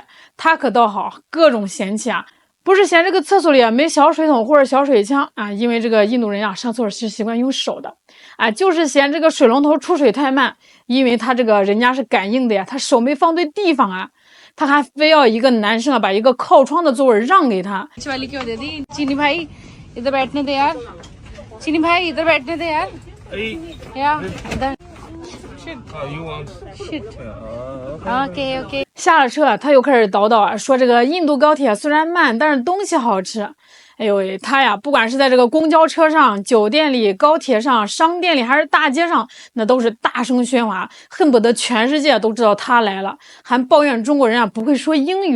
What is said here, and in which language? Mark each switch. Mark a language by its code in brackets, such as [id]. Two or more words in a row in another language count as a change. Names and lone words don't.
[zh] 他可倒好，各种嫌弃啊。不是嫌这个厕所里没小水桶或者小水枪啊，因为这个印度人啊上厕所是习惯用手的啊，就是嫌这个水龙头出水太慢，因为他这个人家是感应的呀，他手没放对地方啊，他还非要一个男生啊把一个靠窗的座位让给他。 [hi] चीनी भाई इधर बैठने दे यार चीनी भाई इधर बैठने दे यार या इधर OK [zh] 下了车他又开始叨叨啊，说这个印度高铁虽然慢，但是东西好吃。哎呦喂，他呀，不管是在这个公交车上、酒店里、高铁上、商店里，还是大街上，那都是大声喧哗，恨不得全世界都知道他来了，还抱怨中国人啊不会说英语。